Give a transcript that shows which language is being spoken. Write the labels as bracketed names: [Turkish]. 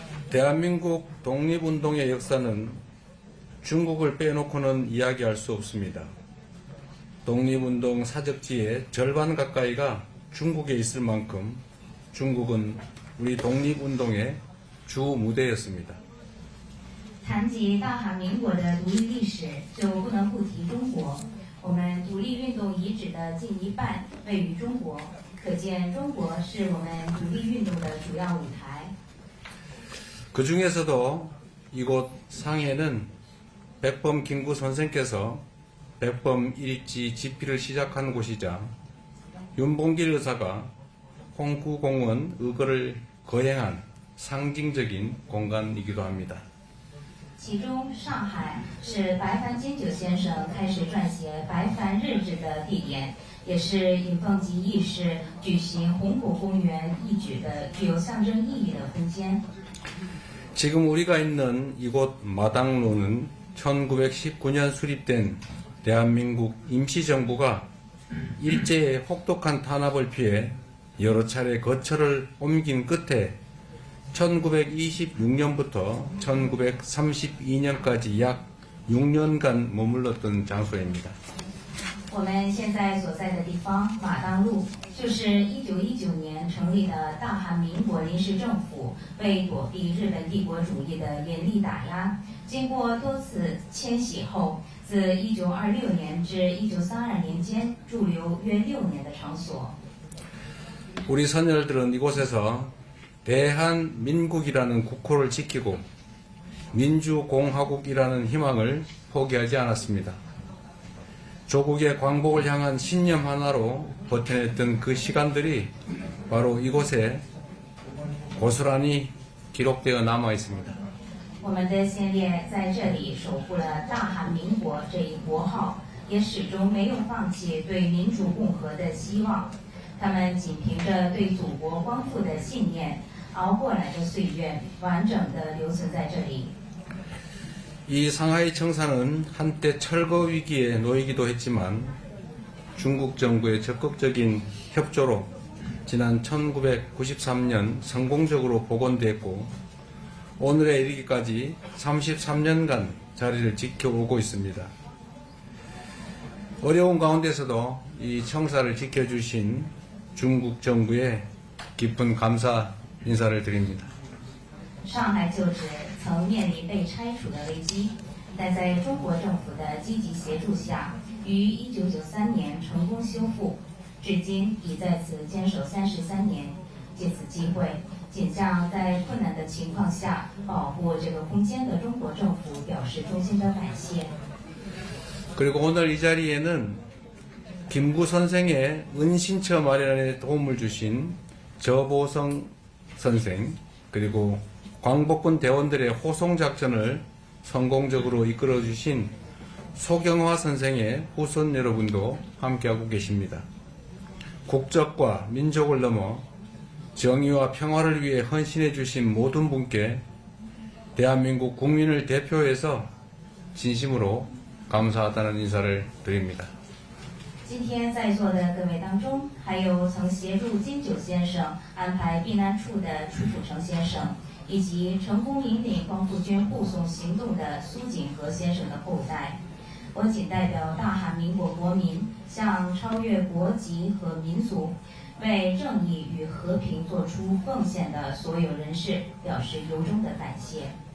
[Korean] 대한민국 독립운동의 역사는 중국을 빼놓고는 이야기할 수 없습니다. 독립운동 사적지의 절반 가까이가 중국에 있을 만큼 중국은 우리 독립운동의 주 무대였습니다. [Chinese] 谈及大韩民国的独立历史，就不能不提中国。我们独立运动遗址的近一半位于中国，可见中国是我们独立运动的主要舞台。 [Korean] 그 중에서도 이곳 상해는 백범 김구 선생께서 백범 일지 집필을 시작한 곳이자 윤봉길 의사가 홍구공원 의거를 거행한 상징적인 공간이기도 합니다. [Chinese] 其中，上海是白帆金九先生开始撰写白帆日志的地点，也是尹奉吉义士举行红果公园义举的具有象征意义的空间。 [Korean] 지금 우리가 있는 이곳 마당루는 1919년 수립된 대한민국 임시정부가 일제의 혹독한 탄압을 피해 여러 차례 거처를 옮긴 끝에 1926년부터 1932년까지 약 6년간 머물렀던 장소입니다. [Chinese] 我们现在所在的地方马当路就是1919年成立的大韩民国临时政府，为躲避日本帝国主义的严厉打压，经过多次迁徙后，自1926年至1932年间驻留约6年的场所。 [Korean] 우리 선열들은 이곳에서 대한민국이라는 국호를 지키고 민주공화국이라는 희망을 포기하지 않았습니다. 조국의 광복을 향한 신념 하나로 버텨냈던 그 시간들이 바로 이곳에 고스란히 기록되어 남아 있습니다. [Chinese] 我们的先烈在这里守护了大韩民国这一国号，也始终没有放弃对民主共和的希望。他们仅凭着对祖国光复的信念，熬过来的岁月，完整的留存在这里。 [Korean] 이 상하이 청사는 한때 철거 위기에 놓이기도 했지만 중국 정부의 적극적인 협조로 지난 1993년 성공적으로 복원됐고 오늘에 이르기까지 33년간 자리를 지켜오고 있습니다. 어려운 가운데서도 이 청사를 지켜주신 중국 정부에 깊은 감사 인사를 드립니다. [Chinese] 上海旧址曾面临被拆除的危机，但在中国政府的积极协助下，于1993年成功修复，至今已在此坚守33年。借此机会，仅向在困难的情况下保护这个空间的中国政府表示衷心的感谢。 [Korean] 그리고 오늘 이 자리에는 김구 선생의 은신처 마련에 도움을 주신 저보성 선생 그리고 광복군 대원들의 호송작전을 성공적으로 이끌어주신 소경화 선생의 후손 여러분도 함께하고 계십니다. 국적과 민족을 넘어 정의와 평화를 위해 헌신해 주신 모든 분께 대한민국 국민을 대표해서 진심으로 감사하다는 인사를 드립니다. [Chinese] 今天在座的各位当中，还有曾协助金九先生安排避难处的楚辅成先生，以及成功引领光复军护送行动的苏锦和先生的后代。我仅代表大韩民国国民，向超越国籍和民族，为正义与和平做出奉献的所有人士表示由衷的感谢。